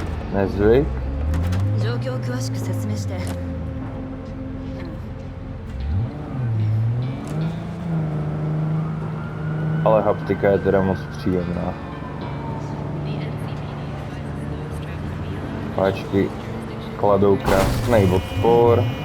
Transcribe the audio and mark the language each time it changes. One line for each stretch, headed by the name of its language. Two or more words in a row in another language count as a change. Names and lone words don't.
Czech: Nezvyk.
Japanese: 状況を詳しく説明して。
Czech: Ale haptika je teda moc příjemná. Páčky kladou krásný odpor.